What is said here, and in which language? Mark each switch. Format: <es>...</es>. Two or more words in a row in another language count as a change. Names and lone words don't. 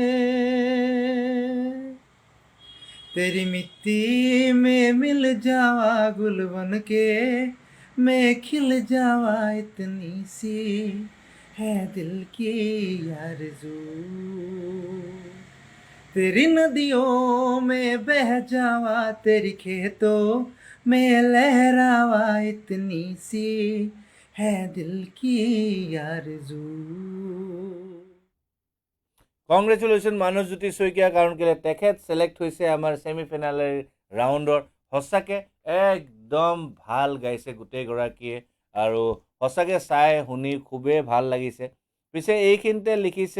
<hi>तेरी मिट्टी में मिल जावा गुल बन के मैं खिल जावा इतनी सी है दिल की आरज़ू तेरी नदियों में बह जावा तेरी खेतों में लहरावा इतनी सी है दिल की आरज़ू</hi> <as>কংগ্ৰেচুলেশ্যন মানসজ্যোতি শইকীয়া কাৰণ কেলে তেখেত ছিলেক্ট হৈছে আমাৰ</as> <en>semifinal round</en> <as>সঁচাকৈ একদম ভাল গাইছে গোটেইগৰাকীয়ে আৰু সঁচাকৈ চাই শুনি খুবেই ভাল লাগিছে পিছে এইখিনিতে লিখিছে</as>